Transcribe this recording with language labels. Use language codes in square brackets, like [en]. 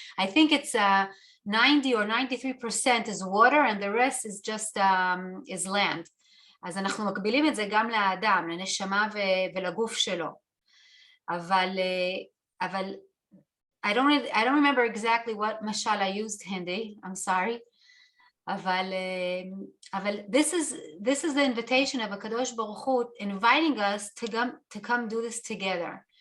[en] I think it's 90 or 93% is water and the rest is just is land. [he] אז אנחנו מקבילים את זה גם לאדם, לנשמה ולגוף שלו. [en] אבל I don't remember exactly what mashal I used, Hindi, I'm sorry. אבל this is the invitation of HaKadosh Baruch Hu inviting us to come do this together.